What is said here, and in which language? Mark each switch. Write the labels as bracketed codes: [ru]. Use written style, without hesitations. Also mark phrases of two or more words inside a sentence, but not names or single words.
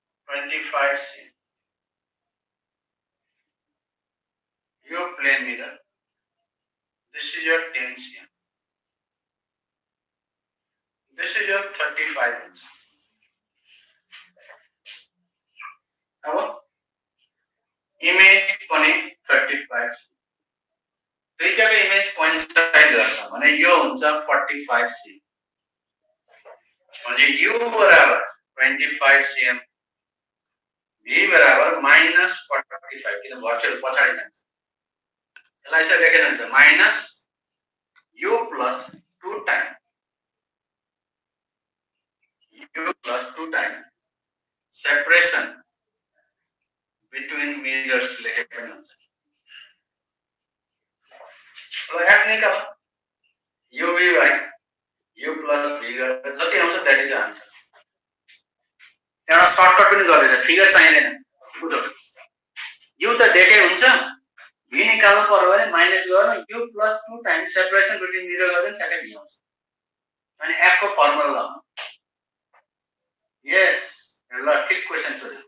[en] 25 cm. Your plane mirror. This is your 10 cm. This is your 35 inch. [ne] अब इमेज पनि 35 दुईटाको इमेज कोइन्साइड गर्छ भने यो हुन्छ 45 cm. म्हणजे u बराबर 25 cm, v बराबर -45 किन भर्चुअल पछाडी जान्छ. यसलाई यसरी लेखेर हुन्छ [en] minus u plus 2 time separation between mirrors [ne] लेखे पनि हुन्छ. अब f निकाल [en] u v by u plus v [ne] गरेर जति आउँछ [en] that is answer. [ne] एउटा सर्टकट पनि गरेछ, फिगर चाहिँदैन. बुझ्नु u त देखे हुन्छ, v निकाल्नु पर्यो भने माइनस गर्नु [en] u plus 2 time separation between mirror [ne] गर्दा ठ्याक्कै v आउँछ. अनि f को फर्मुला लगाउनु. यस ल ठिक क्वेशन सोध्यो.